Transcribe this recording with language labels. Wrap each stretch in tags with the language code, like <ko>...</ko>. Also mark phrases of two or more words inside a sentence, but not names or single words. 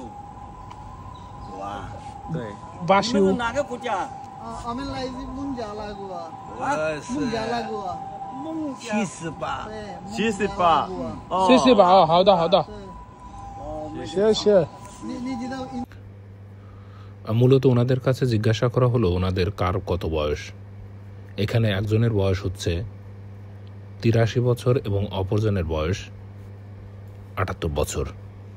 <zh>哇，对。 85。你们是哪个国家？我们来自孟加拉国。孟加拉国。 78。对，78。 78，好的。谢谢。你知道？</zh> <bn>মূলত ওনাদের কাছে জিজ্ঞাসা করা হলো ওনাদের কার কত বয়স। এখানে একজনের বয়স হচ্ছে 83 বছর এবং অপরজনের বয়স 78 বছর।</bn>